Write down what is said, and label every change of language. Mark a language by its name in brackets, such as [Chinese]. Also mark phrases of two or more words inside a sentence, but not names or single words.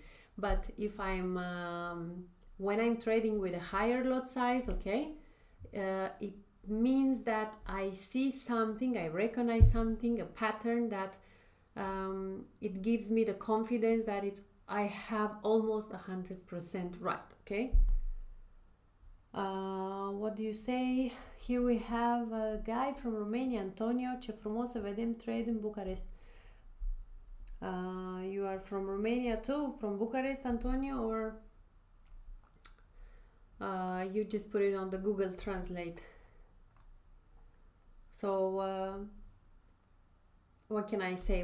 [English] But if I'm when I'm trading with a higher lot size, okay, it means that I see something, I recognize something, a pattern that it gives me the confidence that I have almost 100% right. Okay. What do you say? Here we have a guy from Romania, Antonio. [Romanian] Ce frumos să vedem trade în Bucharest. [English] You are from Romania too, from Bucharest, Antonio, or you just put it on the Google Translate? So what can I say?